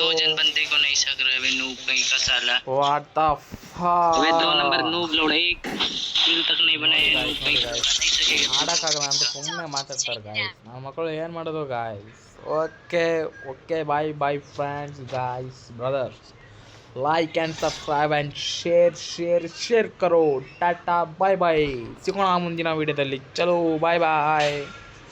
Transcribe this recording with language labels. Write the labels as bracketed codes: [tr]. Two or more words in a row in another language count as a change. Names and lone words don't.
[en] what the [kn] ಆಡಕ್ಕಾಗಲ್ಲ ಅಂತ ಸುಮ್ಮನೆ ಮಾತಾಡ್ತಾರೆ ಗಾಯ್ಸ್. ನಮ್ಮ ಮಕ್ಕಳು ಏನು ಮಾಡೋದು ಗಾಯ್ಸ್? [en] okay bye friends, guys, brothers. like and subscribe and share करो. tata bye bye. [kn] सिಗೋಣ ಮುಂದಿನ ವಿಡಿಯೋದಲ್ಲಿ. [en] ಚಲೋ bye bye.